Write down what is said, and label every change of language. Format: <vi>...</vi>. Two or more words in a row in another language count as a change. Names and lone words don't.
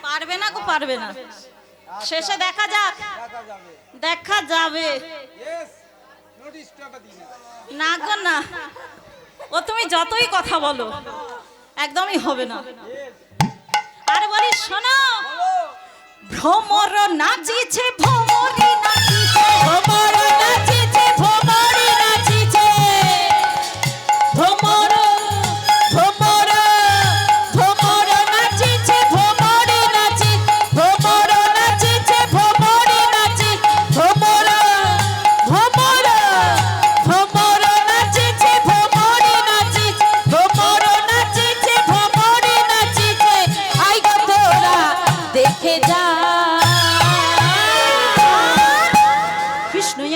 <bn>পারবে না গো, পারবে না। শেষে দেখা যাক, দেখা যাবে। দেখা যাবে। ইয়েস, নোটিশ টাকা দিই না। না গো না, ও তুমি যতই কথা বলো একদমই হবে না। আর বলি শোনো, বলো। ভ্রমর নাচিছে, ভ্রমরি নাচিছে, ভ্রমর নাচিছে, ভ্রমরি নাচিছে, ভ্রমর ভ্রমর ভ্রমর নাচিছে, ভ্রমরি নাচি, ভ্রমর নাচিছে, ভ্রমরি নাচি, ভ্রমর ভ্রমর ভ্রমর নাচিছে, ভ্রমরি নাচি, ভ্রমর নাচিছে, ভ্রমরি নাচিছে। আই গো তোরা দেখে যা।</bn>